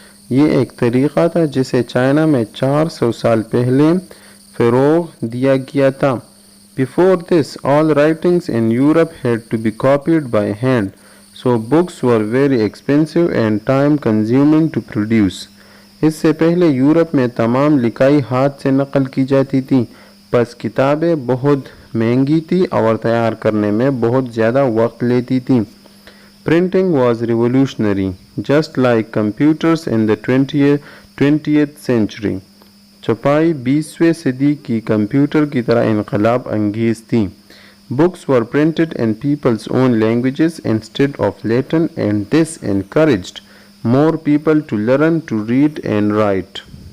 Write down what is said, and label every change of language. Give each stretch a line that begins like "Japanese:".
Urdu: یہ ایک طریقہ تھا جسے چائنا میں 400 سال پہلے فروغ دیا گیا تھا.
English: Before this, all writings in Europe had to be copied by hand. So books were very expensive and time consuming to produce.
Urdu: اس سے پہلے یورپ میں تمام لکھائی ہاتھ سے نقل کی جاتی تھی، پس کتابیں بہت مہنگی تھی اور تیار کرنے میں بہت زیادہ وقت لیتی تھی.
English: Printing was revolutionary, just like computers in the 20th century.
Urdu: چھپائی 20ویں صدی کی کمپیوٹر کی طرح انقلاب انگیز تھی.
English: Books were printed in people's own languages instead of Latin, and this encouraged more people to learn to read and write.